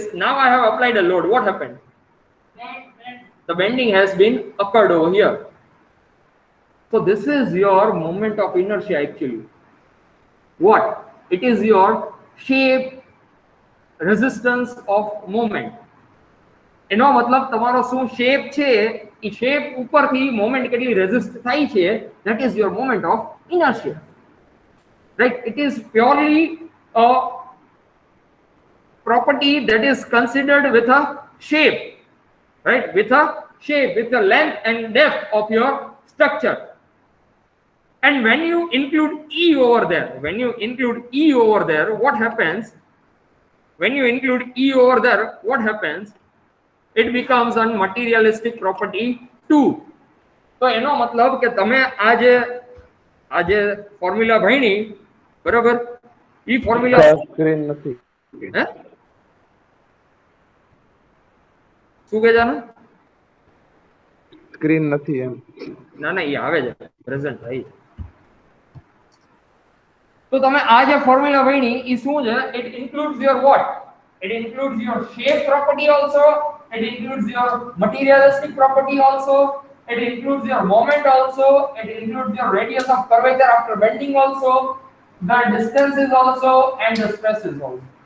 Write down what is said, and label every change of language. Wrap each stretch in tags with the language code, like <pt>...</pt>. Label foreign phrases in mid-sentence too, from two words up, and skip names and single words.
<en>Now I have applied a load. What happened? The bending has been occurred over here. So this is your moment of inertia actually. What? It is your shape, resistance of moment.</en> <gu>એનો મતલબ તમારો શું શેપ છે, એ શેપ ઉપરથી મોમેન્ટ કેટલી રેઝિસ્ટ થાય છે,</gu> <en>that is your moment of inertia, right? It is purely a property that is considered with a shape, right? With a shape, with the length and depth of your structure. And when you include E over there, what happens? When you include E over there, what happens? It becomes a materialistic property too.</en> <gu>તો એનો મતલબ કે તમે આજે ફોર્મ્યુલા ભણી, બરાબર? ઈ ફોર્મ્યુલા સ્ક્રીન નથી. હે શું કહે જાનો? સ્ક્રીન નથી એમ. ના ઈ આવે છે પ્રેઝન્ટ થઈ. તો તમે આ જે ફોર્મ્યુલા ભણી ઈ શું છે?</gu> <en>It includes your what? It includes your shape property also. It includes your materialistic property also. It includes your moment also. It includes your radius of curvature after bending also. The distances also and the stresses also.</en>